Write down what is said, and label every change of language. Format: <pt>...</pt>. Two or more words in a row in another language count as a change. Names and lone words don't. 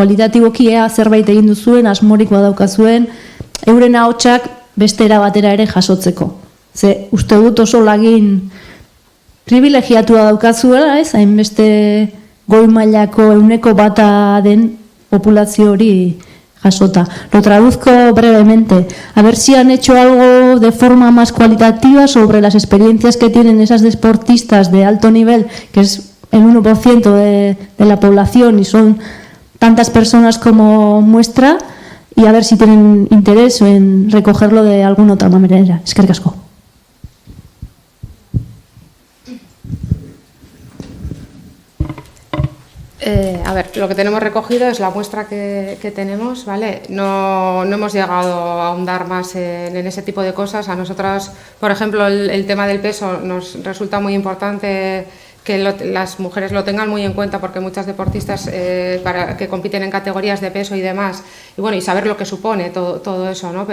<eu>Kualitatiboki ea zerbait egin duzuen, asmorik badaukazuen, euren ahotsak beste era batera ere jasotzeko. Ze uste dut oso lagin privilegiatua daukazuela, ez? Hainbeste goi mailako 1% den populazio hori jasota.</eu> <es>Lo traduzco brevemente. A ver si han hecho algo de forma más cualitativa sobre las experiencias que tienen esas deportistas de alto nivel, que es el 1% de la población y son tantas personas como muestra, y a ver si tienen interés en recogerlo de alguna otra manera.</es> <eu>Eskerrik asko.</eu> <es>A ver, lo que tenemos recogido es la muestra que tenemos, ¿vale? No hemos llegado a ahondar más en ese tipo de cosas. A nosotras, por ejemplo, el tema del peso nos resulta muy importante que las mujeres lo tengan muy en cuenta, porque muchas deportistas que compiten en categorías de peso y demás, y bueno, y saber lo que supone todo eso, ¿no?</es>